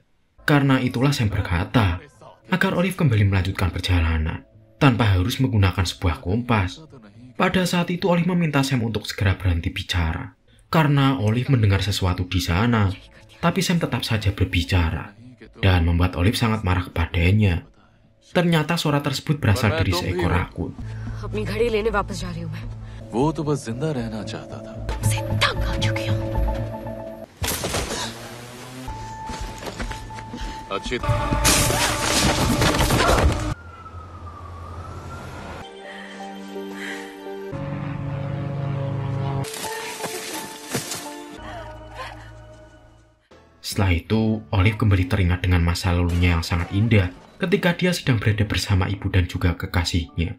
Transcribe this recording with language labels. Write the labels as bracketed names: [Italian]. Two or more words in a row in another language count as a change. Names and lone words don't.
[Indonesian] Karena itulah Sam berkata agar Olive kembali melanjutkan perjalanan tanpa harus menggunakan sebuah kompas. Pada saat itu Olive meminta Sam untuk segera berhenti bicara, karena Olive mendengar sesuatu di sana. Tapi Sam tetap saja berbicara dan membuat Olive sangat marah kepadanya. Ternyata suara tersebut berasal dari seekor rakun. [Hindi] अपनी घड़ी लेने वापस जा रही हूँ मैं। वो तो बस जिंदा रहना चाहता था। से तंग आ चुकी हूँ। अच्छी [Indonesian] Setelah itu, Olive kembali teringat dengan masa lalunya yang sangat indah ketika dia sedang berada bersama ibu dan juga kekasihnya.